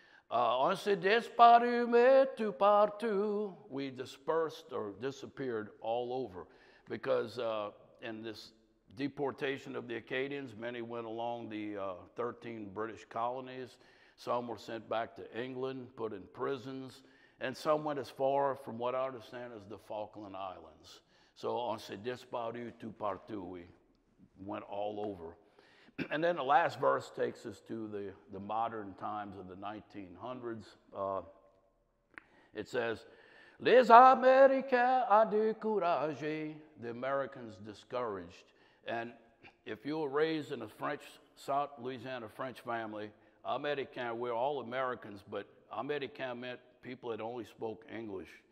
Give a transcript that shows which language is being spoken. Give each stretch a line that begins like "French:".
French: On s'est disparu, mais tout partout.
English: We dispersed or disappeared all over. Because in this deportation of the Acadians, many went along the 13 British colonies. Some were sent back to England, put in prisons. And some went as far, from what I understand, as the Falkland Islands.
French: So on s'est disparu tout partout.
English: We went all over. And then the last verse takes us to the modern times of the 1900s. It says,
French: Les Américains a découragé,
English: the Americans discouraged. And if you were raised in a South Louisiana French family, Américain, we're all Americans, but Américain meant people that only spoke English.